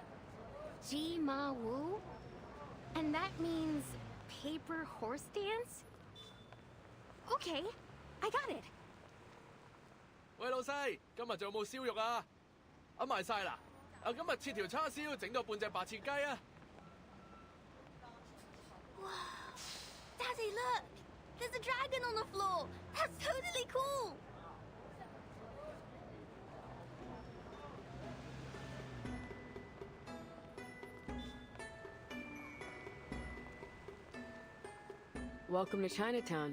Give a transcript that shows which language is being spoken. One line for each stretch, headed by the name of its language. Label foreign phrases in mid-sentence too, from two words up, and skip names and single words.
English: Ji Ma Wu? And that means paper horse dance? Okay, I got it.
Cantonese: 喂，老細，今日仲有冇燒肉啊？揞埋晒啦！今日切條叉燒，整到半隻白切雞啊！
English: Daddy, look! There's a dragon on the floor! That's totally cool! Welcome to Chinatown.